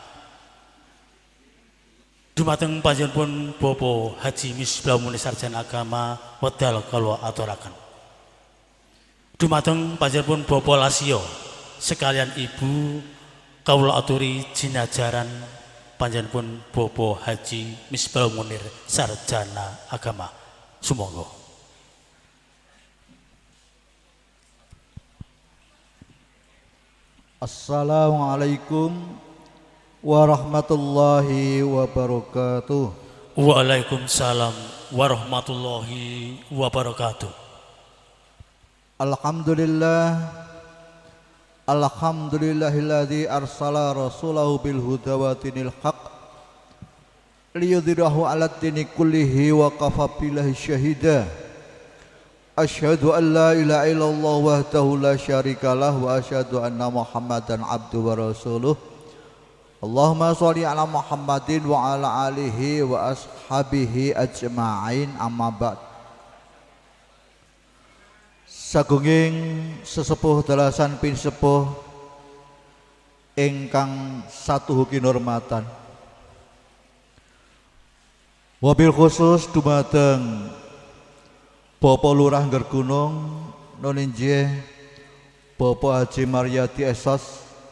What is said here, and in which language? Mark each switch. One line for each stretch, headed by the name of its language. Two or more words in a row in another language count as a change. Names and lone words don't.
Javanese: Dumateng panjenenganipun Bapak Haji Misbahul Munir Sarjana Agama wedal kula aturaken. Dumateng panjenenganipun Bapak Lasio sekalian Ibu kawula aturi jinajaran panjenenganipun Bapak Haji Misbahul Munir Sarjana Agama. Sumangga.
Arabic: السلام عليكم ورحمة الله وبركاته. وعليكم السلام ورحمة الله وبركاته. الحمد لله الذي أرسل رسوله بالهدى ودين الحق ليظهره على الدين كله وكفى بالله شهيدا. أشهد أن لا إله إلا الله وحده لا شريك له وأشهد أن محمدا عبده ورسوله. اللهم صل على محمد وعلى آله وأصحابه أجمعين، أما بعد.
Javanese: Sagunging sesepuh dalasan pin sepuh ingkang satuhu kinurmatan. Wabil khusus dumateng Bapak Lurah Nggergunung nuninjih Bapak Haji Maryadi Esos,